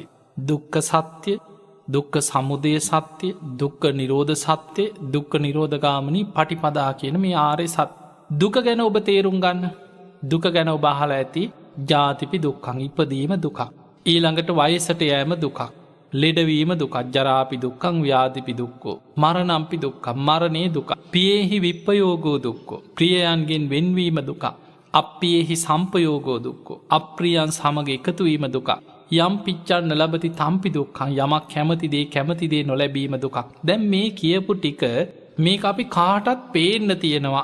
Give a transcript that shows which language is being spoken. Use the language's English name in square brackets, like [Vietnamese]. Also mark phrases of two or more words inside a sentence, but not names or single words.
[Sinhala] දුක්ඛ සත්‍ය, දුක්ඛ සමුදය සත්‍ය, දුක්ඛ නිරෝධ සත්‍ය, දුක්ඛ නිරෝධගාමිනී පටිපදා කියන මේ ආර්ය සත්‍ය. දුක ගැන ඔබ තේරුම් ගන්න. දුක ගැන ඔබ අහලා ඇති [Pali] ජාතිපි දුක්ඛං [Sinhala] ඉපදීම දුකක්. ඊළඟට වයසට යෑම දුකක්. ලෙඩවීම දුකක්. [Pali] ජරාපි දුක්ඛං ව්‍යාධිපි දුක්ඛෝ. මරණම්පි දුක්ඛං [Sinhala] මරණේ දුක. [Pali] පියේහි විප්පයෝගෝ දුක්ඛෝ. [Sinhala] ප්‍රියයන්ගෙන් වෙන්වීම දුක. [Pali] අප්පියේහි සම්පයෝගෝ දුක්ඛෝ. [Sinhala] අප්‍රියයන් සමග එකතු වීම දුක. [Pali] යම් පිච්ඡන්න ලබති තම්පි දුක්ඛං [Sinhala] යමක් කැමති දේ නොලැබීම දුකක්. දැන් මේ කියපු ටික මේක අපි කාටත් පේන්න තියෙනවා.